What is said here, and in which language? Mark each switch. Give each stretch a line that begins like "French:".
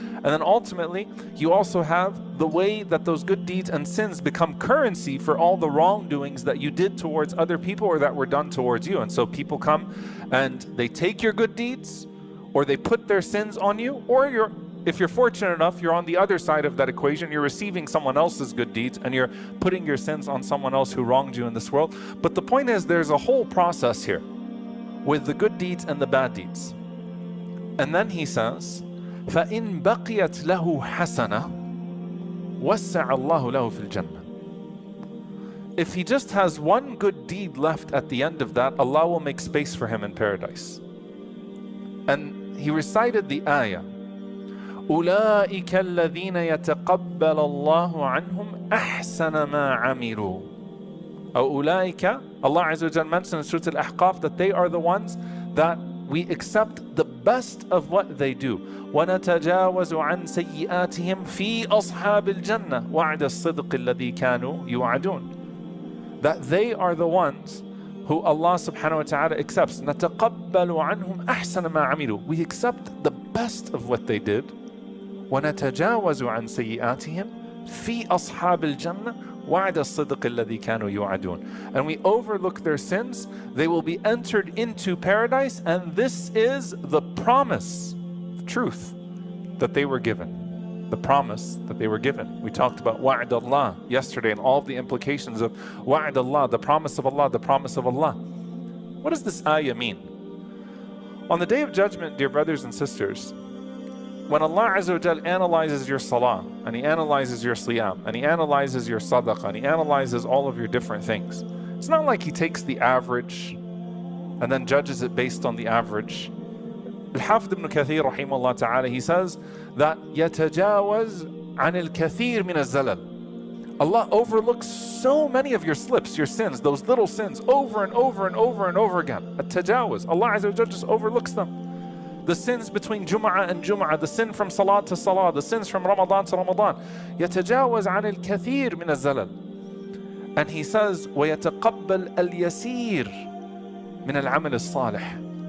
English: And then ultimately, you also have the way that those good deeds and sins become currency for all the wrongdoings that you did towards other people or that were done towards you. And so people come and they take your good deeds, or they put their sins on you, or if you're fortunate enough, you're on the other side of that equation. You're receiving someone else's good deeds and you're putting your sins on someone else who wronged you in this world. But the point is, there's a whole process here with the good deeds and the bad deeds. And then he says,
Arabic: فَإِن بَقِيَتْ لَهُ حَسَنَةٌ وَسَّعَ اللَّهُ لَهُ فِي الْجَنَّةِ.
English: If he just has one good deed left at the end of that, Allah will make space for him in paradise. And he recited the ayah,
Arabic: أولئك الذين يتقبل الله عنهم أحسن ما عملوا. أو أولئك,
English: Allah Azza wa Jal mentioned in Surah Al-Ahqaf that they are the ones that we accept the best of what they do.
Arabic: ونتجاوز عن سيئاتهم في أصحاب الجنة وعد الصدق الذي كانوا يوعدون.
English: That they are the ones who Allah subhanahu wa ta'ala accepts.
Arabic: نتقبل عنهم أحسن ما عملوا.
English: We accept the best of what they did.
Arabic: ونتجاوز عن سيئاتهم في أصحاب الجنة وعد الصدق الذي كانوا يوعدون.
English: And we overlook their sins. They will be entered into paradise, and this is the promise of truth that they were given. The promise that they were given. We talked about wa'ad Allah yesterday and all of the implications of wa'ad Allah, the promise of Allah, the promise of Allah. What does this ayah mean? On the Day of Judgment, dear brothers and sisters, when Allah Azza wa Jal analyzes your salah, and He analyzes your siyam, and He analyzes your sadaqah, and He analyzes all of your different things, it's not like He takes the average and then judges it based on the average. Al-Hafidh ibn Kathir rahimahullah ta'ala, he says that
Arabic: يَتَجَاوَزْ عَنِ الْكَثِيرِ مِنَ الزَّلَلِ.
English: Allah overlooks so many of your slips, your sins, those little sins, over and over and over and over again. At-tajawaz, Allah Azza wa Jal just overlooks them. The sins between Jum'ah and Jum'ah, the sin from Salah to Salah, the sins from Ramadan to Ramadan.
Arabic: يَتَجَاوَزْ عَنِ الْكَثِيرِ مِنَ الزَّلَلِ.
English: And he says,
Arabic: وَيَتَقَبَّلْ الْيَسِيرِ مِنَ الْعَمَلِ الصَّالِحِ.